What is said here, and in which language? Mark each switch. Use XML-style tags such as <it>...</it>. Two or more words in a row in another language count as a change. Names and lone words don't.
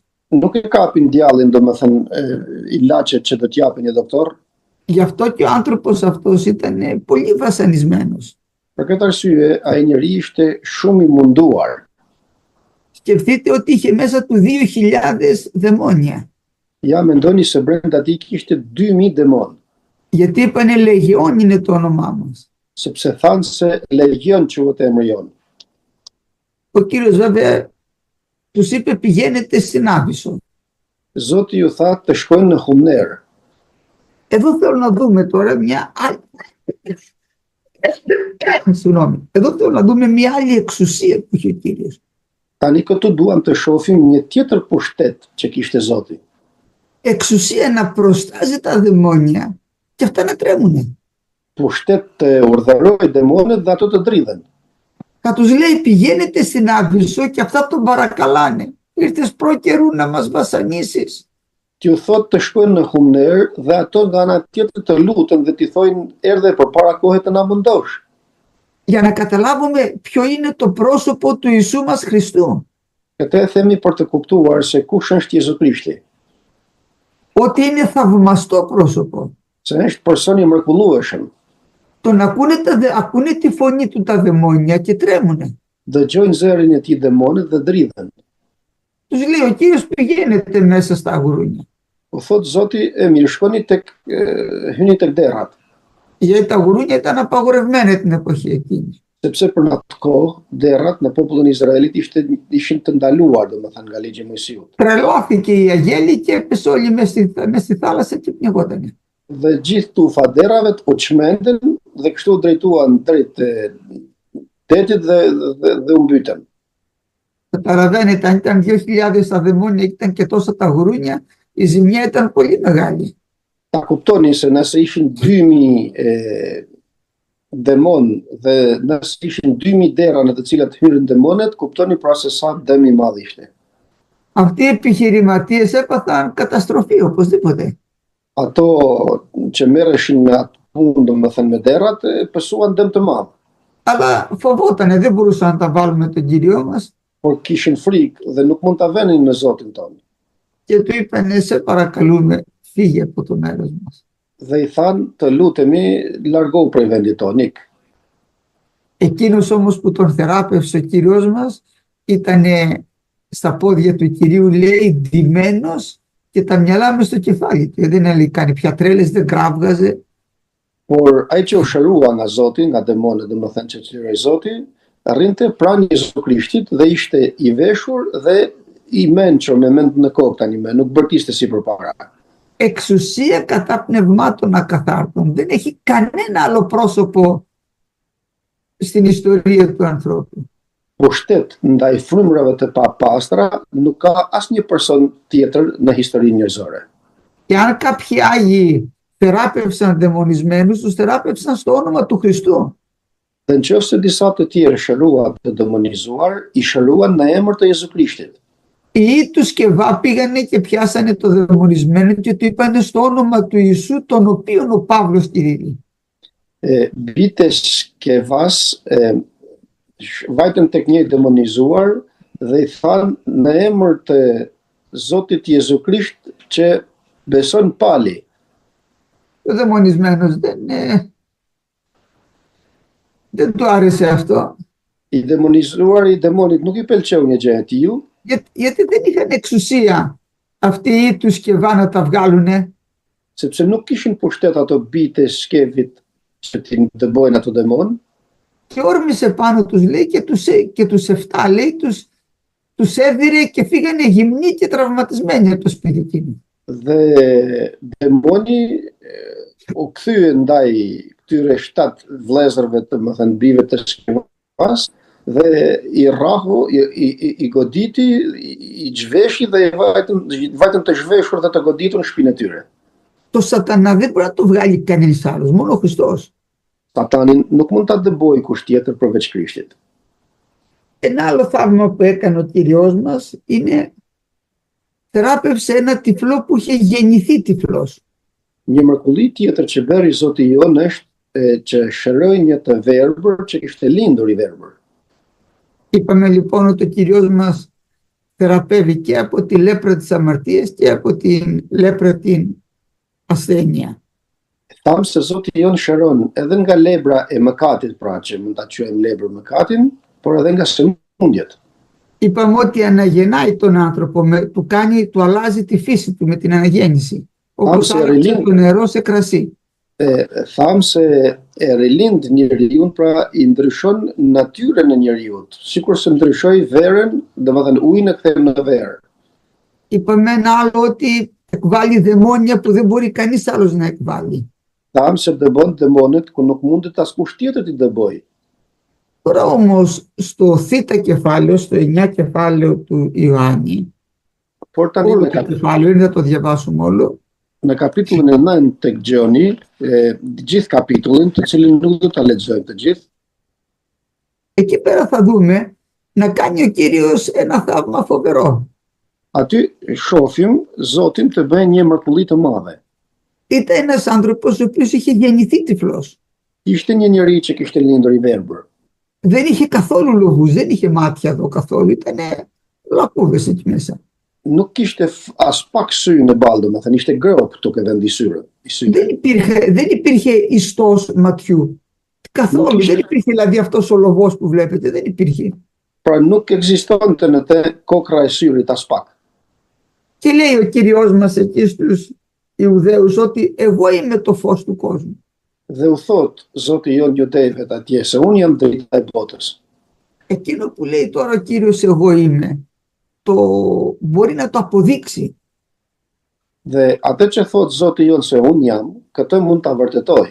<sq>Nuk e kapin djallin, domethënë, ilaçet që do t'i japin një doktor.</sq> <el>Γι' αυτό και ο άνθρωπος αυτός ήταν πολύ βασανισμένος.</el> <sq>Për këtë arsye, ai njeri ishte shumë i munduar.</sq> <el>Σκεφτείτε ότι είχε μέσα του 2.000 δαιμόνια.</el> <sq>Ja mendoni se brenda tij kishte 2.000 demon.</sq> <el>Γιατί είπανε Λεγιόν είναι το όνομά μας.</el> <sq>Sepse thanë se legion quhet emri jon.</sq> <el>Ο Κύριος βέβαια τους είπε πηγαίνετε στην Άβυσσο.</el> <sq>Zoti ju tha të shkojnë në Humner.</sq> <el>Εδώ θέλω να δούμε τώρα μια άλλη... Συγγνώμη. Εδώ θέλω να δούμε μια άλλη εξουσία που είχε ο Κύριος.</el> <sq>Tani këtu duam të shohim një tjetër pushtet që kishte Zoti.</sq> <el>Εξουσία να προστάζει τα δαιμόνια και αυτά να τρέμουνε.</el> <sq>Pushtet të urdhëroj demonet dhe ato të dridhen.</sq> <el>Θα τους λέει πηγαίνετε στην Άβυσσο και αυτά τον παρακαλάνε. Ήρθες προ καιρού να μας βασανίσεις.</el> <sq>T'ju thot të shkojnë në Humner dhe ato nga ana tjetër të lutën dhe t'i thojnë erdhe përpara kohës të na mundosh.</sq> <el>Για να καταλάβουμε ποιο είναι το πρόσωπο του Ιησού μας Χριστού.</el> <sq>Këtë e themi për të kuptuar se kush është Jezu Krishti.</sq> <el>Ότι είναι θαυμαστό πρόσωπο.</el> <sq>Se është person i mrekullueshëm.</sq> <el>Τον ακούνε τη φωνή του τα δαιμόνια και τρέμουνε.</el> <sq>Dëgjojnë zërin e tij demonët dhe dridhen.</sq> <el>Τους λέει ο Κύριος πηγαίνετε μέσα στα αγουρούνια.</el> <sq>U thot Zoti, mirë, shkoni hyni tek derrat.</sq> <el>Γιατί τα αγουρούνια ήταν απαγορευμένα την εποχή εκείνη.</el> <sq>Sepse për atë kohë derrat në popullin e Izraelit ishin të ndaluar, domethënë nga ligji i Mojsiut.</sq> <el>Τρελώθηκε η αγέλη και έπεσε όλοι μες στη θάλασσα και πνιγότανε.</el> <sq>Dhe gjithë tufa derrave u çmendën dhe kështu u drejtuan drejt detit dhe u mbytën.</sq> <el>Καταλαβαίνετε, αν ήταν 2.000 τα δαιμόνια και ήταν και τόσα τα γουρούνια, η ζημιά ήταν πολύ μεγάλη.</el> <sq>Ta kuptoni se nëse ishin 2.000 demon dhe nëse ishin 2.000 dera në të cilat hyrën demonet, kuptoni pra se sa dëm i madh ishte.</sq> <el>Αυτοί οι επιχειρηματίες έπαθαν καταστροφή οπωσδήποτε.</el> <sq>Ato që merreshin me atë punë, domethënë me derrat, pësuan dëm të madh.</sq> <el>Αλλά φοβότανε, δεν μπορούσαν να τα βάλουμε τον Κύριό μας</el> <sq>por kishin frikë dhe nuk mund ta venin me Zotin tonë.</sq> <el>και του είπανε σε παρακαλούμε φύγε από το μέρος μας.</el> <sq>Dhe i thanë të lutemi largohu prej vendit tonë, ik.</sq> <el>Εκείνος όμως που τον θεράπευσε ο Κύριος μας ήταν στα πόδια του Κυρίου, λέει, ντυμένος και τα μυαλά μες στο κεφάλι του. Δεν έλεγε κάνει πια τρέλες, δεν κράβγαζε.</el> <sq>Por ai që u shërua nga Zoti, nga demonët, domethënë që çliroi Zoti, rrinte pranë Jezu Krishtit dhe ishte i veshur dhe i mençur me mend në kokë tani më, nuk bërtiste si përpara.</sq> <el>Εξουσία κατά πνευμάτων ακαθάρτων. Δεν έχει κανένα άλλο πρόσωπο στην ιστορία του ανθρώπου.</el> <sq>Pushtet ndaj frymërave të papastra nuk ka asnjë person tjetër në historinë njerëzore.</sq> <el>Και αν κάποιοι Άγιοι θεράπευσαν δαιμονισμένους, τους θεράπευσαν στο όνομα του Χριστού.</el> <sq>Dhe nëse disa të tjerë shëruan të demonizuar, i shëruan në emër të Jezu Krishtit.</sq> <el>Ή του Σκευά πήγανε και πιάσανε το δαιμονισμένο και του είπανε στο όνομα του Ιησού, τον οποίον ο Παύλος κηρύττει.</el> <sq>Bitë Skevas vajtën tek një demonizuar dhe i thanë në emër të Zotit Jezu Krisht që beson pali.</sq> <el>Ο δαιμονισμένος δεν του άρεσε αυτό.</el> <sq>I demonizuar i demonit nuk i pëlqeu një gjë e tillë,</sq> <el>Γιατί δεν είχαν εξουσία αυτοί ή του Σκευά να τα βγάλουνε.</el> <sq>sepse nuk kishin pushtet ato bitë e Skevit që t'i dëbojnë ato demon.</sq> <el>Και όρμησε πάνω τους, λέει, και τους 7, λέει, τους έδιρε και φύγανε γυμνοί και τραυματισμένοι από το σπίτι εκείνου.</el> <sq>Dhe demoni u kthye ndaj këtyre 7 vëllezërve të më thënë bive të Skevas dhe i rrahu, i goditi, i zhveshi dhe i vajtën të zhveshur dhe të goditur në shpinën e tyre.</sq> <el>Το σατανά δεν μπορεί να το βγάλει κανείς άλλος, μόνο ο Χριστός.</el> <sq>Satanin nuk mund ta dëbojë kush tjetër përveç Krishtit.</sq> <el>Ένα άλλο θαύμα που έκανε ο Κύριος μας είναι θεράπευσε ένα τυφλό που είχε γεννηθεί τυφλός.</el> <sq>Një mrekulli tjetër që bëri Zoti jon është që shëroi një të verbër që kishte lindur i verbër.</sq> <el>Είπαμε λοιπόν ότι ο Κύριος μας θεραπεύει και από τη λέπρα της αμαρτίας και από τη λέπρα την ασθένεια.</el> <sq>Thamë se Zoti jon shëron edhe nga lebra e mëkatit, pra që mund ta quajmë lebër mëkatin, por edhe nga sëmundjet.</sq> <el>Είπαμε ότι αναγεννάει τον άνθρωπο, του αλλάζει τη φύση του με την αναγέννηση. Όπως άλλαξε το νερό σε κρασί.</el> <sq>Thamë se e rilind njeriun, pra i ndryshon natyrën e njeriut, sikur se ndryshoi verën, domethënë ujin e kthem në verë.</sq> <el>Είπαμε ένα άλλο ότι εκβάλλει δαιμόνια που δεν μπορεί κανείς άλλος να εκβάλλει.</el> <sq>Thamë se dëbon demonet ku nuk mundet askush tjetër t'i dëbojë.</sq> <el>Τώρα όμως στο θήτα κεφάλαιο, στο 9 κεφάλαιο του Ιωάννη, όλο το κεφάλαιο, είναι να το διαβάσουμε όλο.</el> <sq>Në kapitullin e 9 tek Gjoni, gjithë kapitullin, të cilin nuk do ta lexojmë të gjithë.</sq> <el>Εκεί πέρα θα δούμε να κάνει ο Κύριος ένα θαύμα φοβερό.</el> <sq>Aty shohim Zotin të bëjë një mrekulli të madhe.</sq> <el>Ήταν ένας άνθρωπος ο οποίος είχε γεννηθεί τυφλός.</el> <sq>Ishte një njeri që kishte lindur i verbër.</sq> <el>Δεν είχε καθόλου λογούς, δεν είχε μάτια εδώ καθόλου, ήταν λακκούβες εκεί μέσα.</el> <sq>Nuk kishte as pak sy në ballë, domethënë ishte grop duke vendi syre.</sq> <el>Δεν υπήρχε ιστός ματιού. Καθόλου, δεν υπήρχε δηλαδή αυτός ο λογός που βλέπετε, δεν υπήρχε.</el> <sq>Pra nuk ekzistonte në të kokra e syrit as pak.</sq> <el>Και λέει ο Κύριος μας εκεί στους Ιουδαίους ότι εγώ είμαι το φως του κόσμου.</el> <sq>Dhe u thot Zoti jon judejve atje se unë jam drita e botës.</sq> <el>Εκείνο που λέει τώρα ο Κύριος εγώ είμαι, μπορεί να το αποδείξει.</el> <sq>Dhe atë që thot Zoti jon se unë jam, këtë mund ta vërtetoj.</sq>